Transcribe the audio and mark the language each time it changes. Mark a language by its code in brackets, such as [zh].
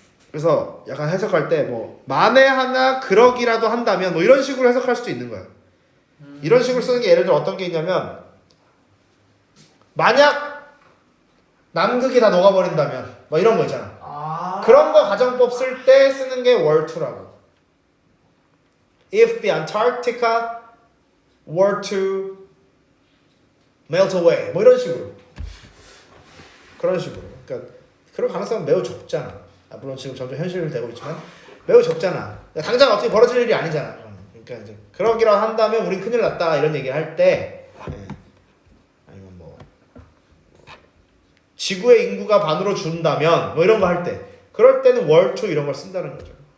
[ko] 그래서 약간 해석할 때 뭐 만에 하나 그러기라도 한다면 뭐 이런 식으로 해석할 수도 있는 거예요. 이런 식으로 쓰는 게 예를 들어 어떤 게 있냐면 만약 남극이 다 녹아버린다면 뭐 이런 거 있잖아. 그런 거 가정법 쓸 때 쓰는 게 were to라고. [en] If the Antarctica were to melt away [ko] 뭐 이런 식으로 그런 식으로. 그러니까 그럴 가능성은 매우 적잖아. 물론 지금 점점 현실되고 있지만 매우 적잖아. 당장 어떻게 벌어질 일이 아니잖아. 그러니까 이제 그러기라 한다면 우린 큰일 났다 이런 얘기를 할 때 아니면 뭐 지구의 인구가 반으로 준다면 뭐 이런 거 할 때 그럴 때는 were to 이런 걸 쓴다는 거죠.